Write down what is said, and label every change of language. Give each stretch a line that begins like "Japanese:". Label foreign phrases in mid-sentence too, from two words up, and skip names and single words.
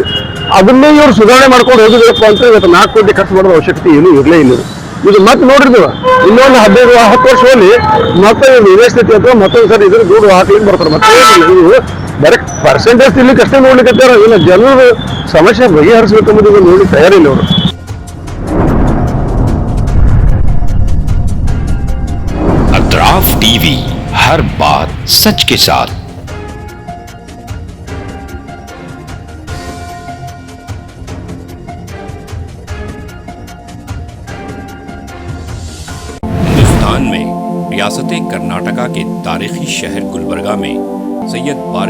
Kannada: ಅದನ್ನೇ ಇವ್ರು ಸುಧಾರಣೆ ಮಾಡ್ಕೊಂಡು ಹೋಗಿದ್ರಪ್ಪ ಅಂತ ಇವತ್ತು 4 ಕೋಟಿ ಖರ್ಚು ಮಾಡೋದು ಅವಶ್ಯಕತೆ ಏನೂ ಇರಲೇ ಇಲ್ಲ. ಇದು ಮತ್ತೆ ನೋಡಿರ್ತೀವ ಇನ್ನೊಂದು 15-10 ವರ್ಷದಲ್ಲಿ ಮತ್ತೆ ಯೂನಿವರ್ಸಿಟಿ ಅಥವಾ ಮತ್ತೊಂದು ಸರಿ ಇದ್ರ ದುಡ್ಡು ಹಾಕ್ಲಿಕ್ಕೆ ಬರ್ತಾರೆ. ಮತ್ತೆ ಇದು
English: direct percentage
Kannada: ತಿನ್ಲಿಕ್ಕೆ ಅಷ್ಟೇ ನೋಡ್ಲಿಕ್ಕೆ ಇಲ್ಲ, ಜನರು ಸಮಸ್ಯೆ ಬಗೆಹರಿಸಬೇಕೆಂಬುದು ನೋಡ್ಲಿಕ್ಕೆ ತಯಾರಿಲ್ಲ ಅವರು.
Urdu: اطراف ٹی وی، ہر بات سچ کے ساتھ. ہندوستان میں ریاست کرناٹکا کے تاریخی شہر گلبرگہ میں سید بارے